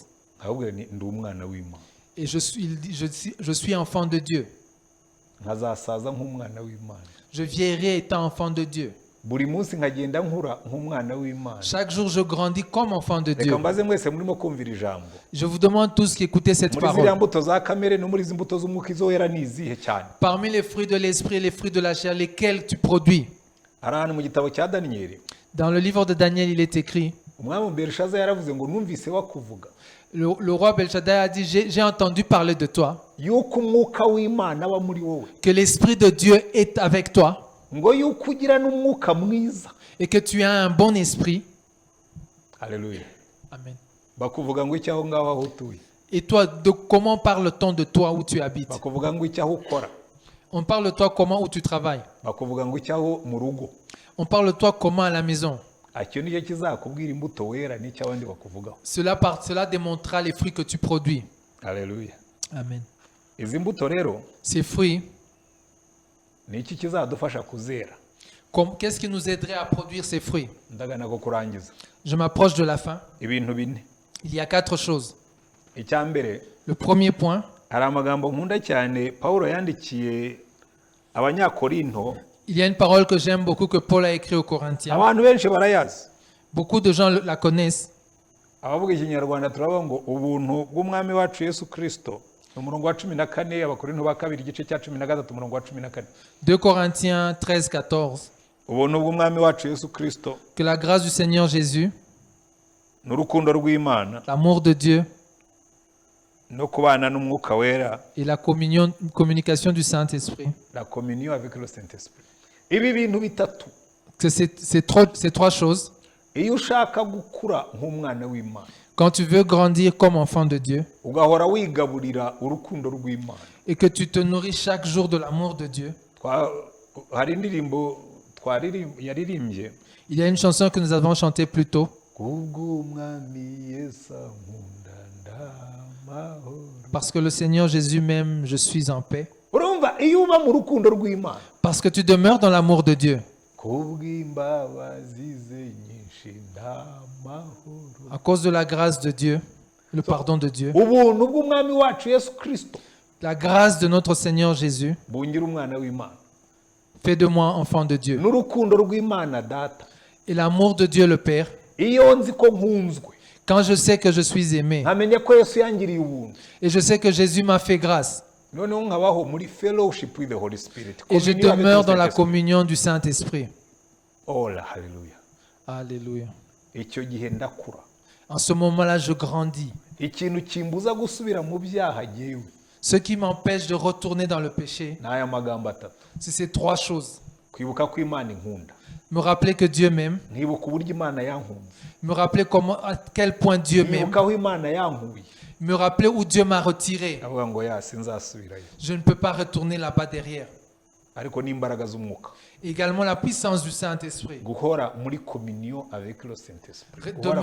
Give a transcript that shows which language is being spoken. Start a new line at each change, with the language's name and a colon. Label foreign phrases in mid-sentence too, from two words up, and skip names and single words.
Kinyarwanda: Ahubwo ndi umwana w'Imana,
French: Et il dit, je suis enfant de Dieu.
Kinyarwanda: nkazasaza nk'umwana w'Imana,
French: Je vieillirai étant enfant de Dieu.
Kinyarwanda: buri munsi nkagenda nkura nk'umwana w'Imana.
French: Chaque jour, je grandis comme enfant de Dieu.
Kinyarwanda: Reka mbaze mwese murimo kumvira ijambo,
French: Je vous demande tous qui écoutez cette
Kinyarwanda: muri ziriya
French: parole.
Kinyarwanda: mbuto za kamere no muri izi mbuto z'umwuka izo wera ni izihe cyane?
French: Parmi les fruits de l'esprit et les fruits de la chair, lesquels tu produis?
Kinyarwanda: Hari ahantu mu gitabo cya Daniyeli
French: Dans le livre de Daniel, il est écrit,
Kinyarwanda: umwami Berishaza yaravuze ngo numvise wakuvuga
French: le roi Belshazzar a dit, j'ai entendu parler de toi,
Kinyarwanda: yuko umwuka w'Imana aba muri wowe,
French: que l'Esprit de Dieu est avec toi
Kinyarwanda: ngo yuko ugira n'umwuka mwiza.
French: et que tu as un bon esprit.
Kinyarwanda: Haleluya. Amen. Bakuvuga ngo icyaho ngaho aho utuye,
French: Et toi, comment parle-t-on de toi où tu habites?
Kinyarwanda: bakuvuga ngo icyaho ukora,
French: On parle de toi comment où tu travailles?
Kinyarwanda: bakuvuga ngo icyaho mu rugo.
French: On parle de toi comment à la maison?
Kinyarwanda: Icyo nicyo kizakubwira imbuto wera n'icyo abandi bakuvugaho.
French: Cela démontrera les fruits que tu produis.
Kinyarwanda: Haleluya. Amen. Izi mbuto rero
French: Ces fruits,
Kinyarwanda: ni iki kizadufasha kuzera?
French: qu'est-ce qui nous aiderait à produire ces fruits?
Kinyarwanda: Ndagana ko kurangiza.
French: Je m'approche de la fin.
Kinyarwanda: Ibintu bine.
French: Il y a 4 choses.
Kinyarwanda: Icya mbere,
French: Le premier point,
Kinyarwanda: hari amagambo nkunda cyane Pawulo yandikiye Abanyakorinto,
French: il y a une parole que j'aime beaucoup que Paul a écrite aux Corinthiens.
Kinyarwanda: abantu benshi barayazi.
French: Beaucoup de gens la connaissent.
Kinyarwanda: Abavuga ikinyarwanda turavuga ngo ubuntu bw'umwami wacu Yesu Kristo, umurongo wa 14, Abakorinto ba kabiri igice cya 13 umurongo wa 14.
French: 2 Corinthiens 13, 14.
Kinyarwanda: Ubuntu bw'umwami wacu Yesu Kristo
French: Que la grâce du Seigneur Jésus
Kinyarwanda: n'urukundo rw'Imana
French: l'amour de Dieu
Kinyarwanda: no kubana n'umwuka wera,
French: et la communication du Saint-Esprit. la communion avec le Saint-Esprit.
Kinyarwanda: Ibi bintu bitatu
French: Que ces trois choses,
Kinyarwanda: iyo ushaka gukura nk'umwana w'Imana
French: quand tu veux grandir comme enfant de Dieu
Kinyarwanda: ugahora wigaburira urukundo rw'Imana.
French: et que tu te nourris chaque jour de l'amour de Dieu.
Kinyarwanda: Hari indirimbo yaririmbye
French: Il y a une chanson que nous avons chantée plus tôt.
Kinyarwanda: kubw'umwami Yesu ankunda ndamahoro.
French: Parce que le Seigneur Jésus m'aime, je suis en paix.
Kinyarwanda: Urumva iyo uba mu rukundo rw'Imana
French: Parce que tu demeures dans l'amour de Dieu.
Kinyarwanda: kubw'imbabazi ze nyinshi ndamahoro.
French: À cause de la grâce de Dieu, le pardon de Dieu,
Kinyarwanda: Ubuntu bw'umwami wacu Yesu Kristo
French: la grâce de notre Seigneur Jésus
Kinyarwanda: bungira umwana w'Imana
French: fait de moi enfant de Dieu.
Kinyarwanda: n'urukundo rw'Imana data.
French: Et l'amour de Dieu le Père,
Kinyarwanda: Iyo nzi ko nkunzwe
French: quand je sais que je suis aimé
Kinyarwanda: nkamenya ko Yesu yangiriye ubuntu,
French: et je sais que Jésus m'a fait grâce
Kinyarwanda: noneho nkabaho muri
English: fellowship with the Holy Spirit.
French: et je Communion avec demeure le dans la Saint-Esprit. communion du Saint-Esprit. Oh la haleluya. Alléluia.
Kinyarwanda: Icyo gihe ndakura.
French: En ce moment-là, je grandis.
Kinyarwanda: Ikintu kimbuza gusubira mu byaha jyewe
French: Ce qui m'empêche de retourner dans le péché,
Kinyarwanda: ni aya magambo atatu:
French: c'est ces trois choses.
Kinyarwanda: kwibuka ko Imana inkunda,
French: Me rappeler que Dieu m'aime,
Kinyarwanda: nkibuka uburyo Imana yankunze,
French: me rappeler à quel point Dieu m'aime,
Kinyarwanda: nkibuka aho Imana yankuye,
French: me rappeler où Dieu m'a retiré.
Kinyarwanda: avuga ngo ya sinzasubirayo,
French: Je ne peux pas retourner là-bas derrière.
Kinyarwanda: ariko n'imbaraga z'umwuka,
French: Également la puissance du Saint-Esprit.
Kinyarwanda: guhora muri
French: communion avec le Saint-Esprit,
Kinyarwanda: guhora